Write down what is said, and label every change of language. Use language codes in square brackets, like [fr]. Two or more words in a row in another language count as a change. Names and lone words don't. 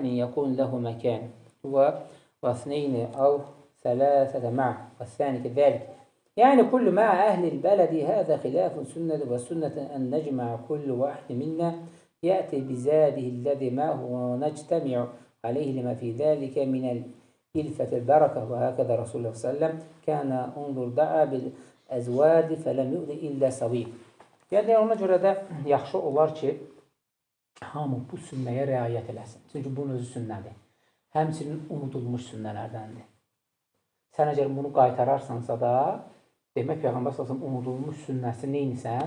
[ar] يكون له مكان واثنين أو ثلاثة معه والثاني كذلك يعني كل مع أهل البلد هذا خلاف سنة والسنة أن نجمع كل واحد منا يأتي بزاده الذي معه ونجتمع عليه لما في ذلك من الإلفة البركة وهكذا رسول الله صلى الله عليه وسلم كان انظر دعا بالأزواج فلم يؤذي إلا سويق. [az] Yəni ona görə də yaxşı olar ki, hamı bu sünnəyə riayət eləsin. Çünki bunun özü sünnədir. Həmçinin unudulmuş sünnələrdəndir. Sən əgər bunu qaytararsansa da, demək Peyğəmbər sallallahu unudulmuş sünnəsi neynisən?